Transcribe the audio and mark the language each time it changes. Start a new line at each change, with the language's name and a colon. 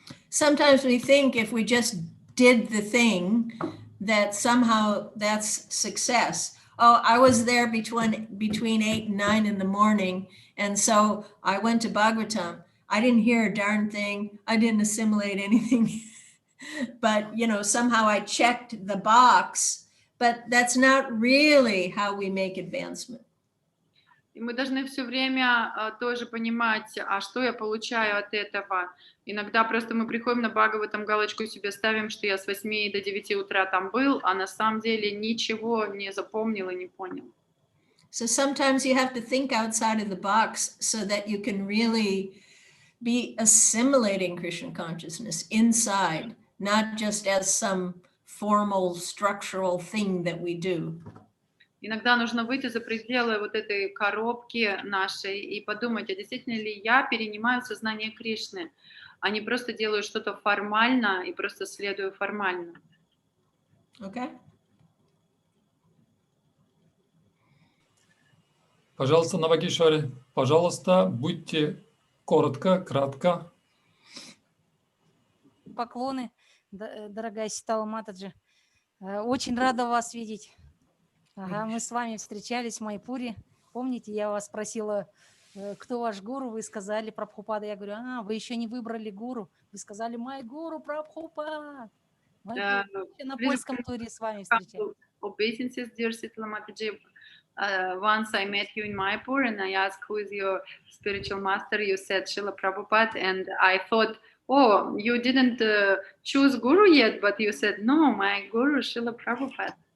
English: Sometimes we think if we just did the thing, that somehow that's success. Oh, I was there between 8 and 9 in the morning, and so I went to Bhagavatam. I didn't hear a darn thing. I didn't assimilate anything. But, somehow I checked the box, but that's not really how we make advancement.
Russian: И мы должны все время тоже понимать, а что я получаю от этого. Иногда просто мы приходим на Бхагаватам, галочку себе ставим, что я с 8 до 9 утра там был, а на самом деле ничего не запомнил и не понял.
English: So sometimes you have to think outside of the box so that you can really be assimilating Krishna consciousness inside, not just as some formal structural thing that we do.
Russian: Иногда нужно выйти за пределы вот этой коробки нашей и подумать, а действительно ли я перенимаю сознание Кришны, а не просто делаю что-то формально и просто следую формально.
English: Okay?
Russian: Пожалуйста, Навагишвари, пожалуйста, будьте коротко, кратко. Поклоны, дорогая Ситала Матаджи. Очень рада вас видеть. Ага, мы с вами встречались в Майпуре. Помните, я вас спросила, кто ваш гуру? Вы сказали Прабхупада. Я говорю, вы еще не выбрали гуру. Вы сказали, мой гуру Прабхупад. На польском туре с вами встречались.
English: Obeisances, dear Sitala Mataji. Once I met you in Mayapur and I asked who is your spiritual master. You said Srila Prabhupada, and I thought, oh, you didn't choose guru yet, but you said, no, my guru Srila Prabhupada.